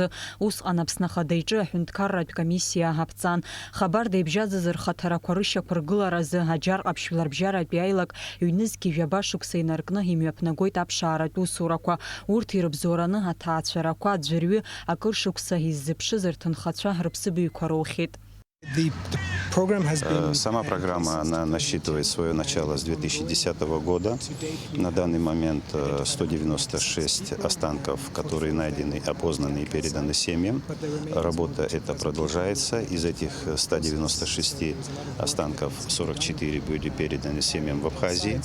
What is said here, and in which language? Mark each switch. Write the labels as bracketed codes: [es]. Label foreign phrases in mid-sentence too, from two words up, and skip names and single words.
[ab] Усҟан Аԥсны Ахада иҿы аҳәынҭқарратә комиссиа ҳаԥҵан. Хабарда ибжьаӡыз рхаҭарақәа рышьақәыргыларазы Аџьар Ҟаԥшь Жәларбжьаратәи аилак ҩнызқьи жәаба шықәса инаркны имҩаԥнагоит аԥшааратә усурақәа. Урҭ ирыбзоураны аҭаацәарақәа аӡәырҩы акыр шықәса иззыԥшыз рҭынхацәа рыԥсыбаҩқәа роухьеит. [ru] Сама программа она насчитывает свое начало с 2010 года. На данный момент 196 останков, которые найдены, опознаны и переданы семьям. Работа эта продолжается. Из этих 196 останков 44 были переданы семьям в Абхазии.